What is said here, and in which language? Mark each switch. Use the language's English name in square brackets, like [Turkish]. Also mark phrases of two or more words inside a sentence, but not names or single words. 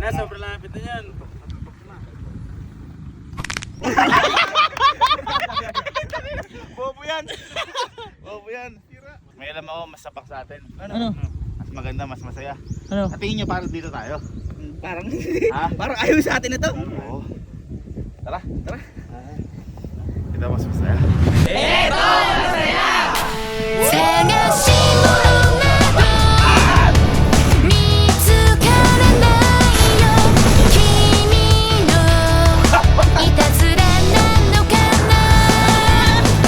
[Filipino] Sobrang lapit na yan. Bobo yan. Bobo yan. May alam ako, mas sapak sa atin. Ano? Mas maganda, mas masaya. Ano? At tingin nyo, parang dito tayo. Parang Ha? parang ayaw sa atin ito. Oo. Tara, tara. Ito mas masaya. [Japanese] 探し物など見つからないよ君のいたずらなのかな